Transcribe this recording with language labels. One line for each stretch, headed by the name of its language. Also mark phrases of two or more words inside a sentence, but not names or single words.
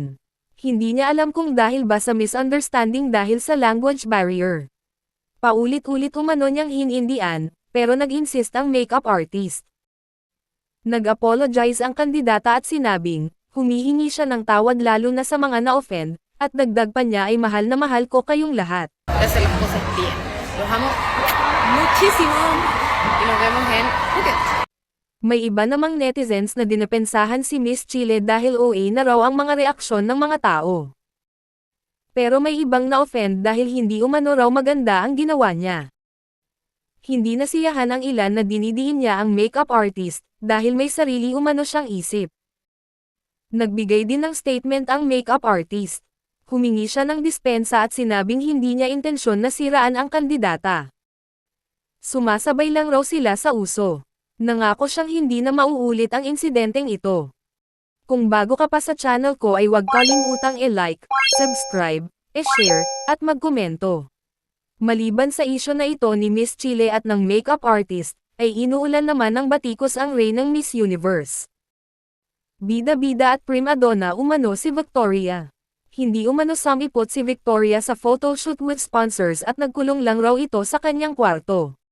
Filipino: Hindi niya alam kung dahil ba sa misunderstanding dahil sa language barrier. Paulit-ulit umano niyang hinindian, pero nag-insist ang
English: makeup artist.
Filipino: Nag-apologize ang kandidata at sinabing, humihingi siya ng tawad lalo na sa mga na-offend, at dagdag pa niya ay mahal na mahal ko kayong lahat.
Spanish: Hacer las cosas bien. Los amo muchísimo. Y nos vemos en Phuket.
Filipino: May iba namang netizens na dinapensahan si Miss Chile dahil OA na raw ang mga reaksyon ng mga tao. Pero may ibang na-offend dahil hindi umano raw maganda ang ginawa niya. Hindi nasiyahan ang ilan na dinidiin niya ang
English: makeup artist,
Filipino: dahil may sarili umano siyang isip. Nagbigay din ng statement ang
English: makeup artist.
Filipino: Humingi siya ng dispensa at sinabing hindi niya intensyon na siraan ang kandidata. Sumasabay lang raw sila sa uso. Nangako siyang hindi na mauulit ang insidenteng ito. Kung bago ka pa sa channel ko ay huwag kalimutang i-like, subscribe, i-share, at magkomento. Maliban sa isyo na ito ni Miss Chile at ng
English: makeup artist,
Filipino: ay inuulan naman ng batikos ang reynang Miss Universe. Bida-bida at
English: prima donna
Filipino: umano si Victoria. Hindi umano sumipot si Victoria sa
English: photoshoot with sponsors
Filipino: at nagkulong lang raw ito sa kanyang kwarto.